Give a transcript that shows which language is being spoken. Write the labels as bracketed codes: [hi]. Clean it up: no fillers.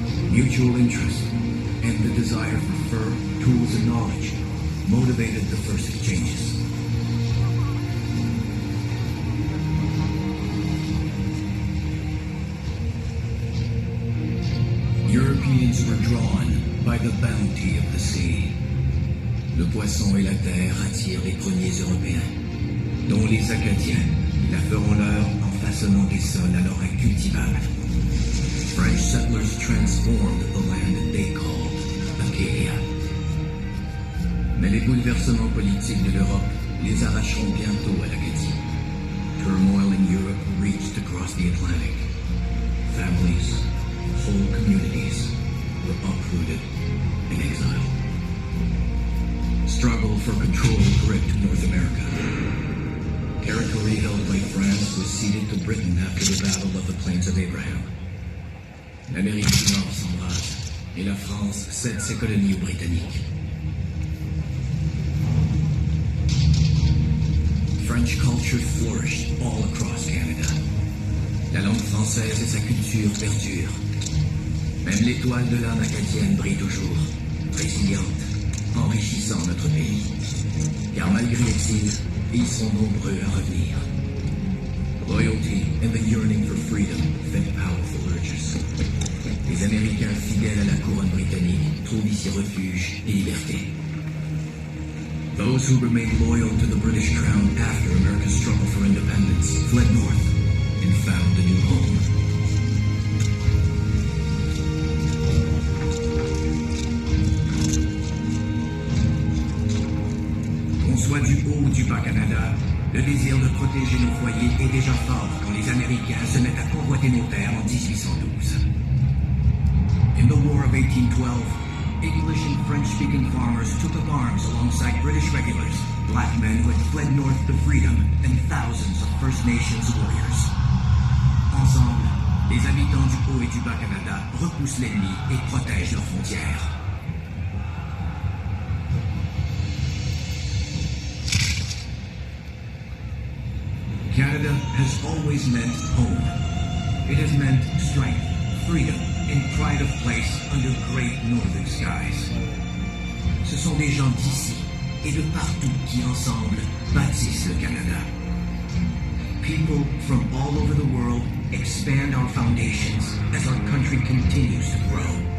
[en] Mutual interest and the desire for fur, tools, and knowledge motivated the first exchanges. Europeans were drawn by the bounty of the sea. [fr] Le poisson et la terre attirent les premiers Européens, dont les Acadiens, qui la feront leur en façonnant des sols alors incultivables. [en] French settlers transformed the land they called Acadia. [fr] Mais les bouleversements politiques de l'Europe les arracheront bientôt à l'Acadie. [en] Turmoil in Europe reached across the Atlantic. Families, whole communities were uprooted in exile. Struggle for control gripped North America. Territory held by France was ceded to Britain after the Battle of the Plains of Abraham. [fr] L'Amérique du Nord s'embrase et la France cède ses colonies aux Britanniques. [en] French culture flourished all across Canada. [fr] La langue française et sa culture perdurent. Même l'étoile de l'âme acadienne brille toujours, résiliente, enrichissant notre pays. Car malgré l'exil, ils sont nombreux à revenir. [en] Loyalty and the yearning for freedom fed powerful urges. [fr] Les Américains fidèles à la couronne britannique trouvent ici refuge et liberté. [en] Those who remained loyal to the British crown after America's struggle for independence fled north and found a new home. [fr] Qu'on soit du haut ou du bas Canada, le désir de protéger nos foyers est déjà fort quand les Américains se mettent à convoiter nos terres en 1812. [en] In the War of 1812, English and French-speaking farmers took up arms alongside British regulars, black men who had fled north to freedom, and thousands of First Nations warriors. [fr] Ensemble, les habitants du Haut et du Bas Canada repoussent l'ennemi et protègent leurs frontières. [en] Canada has always meant home. It has meant strength, freedom, and pride of place under great northern skies. [fr] Ce sont des gens d'ici et de partout qui ensemble bâtissent le Canada. [en] People from all over the world expand our foundations as our country continues to grow.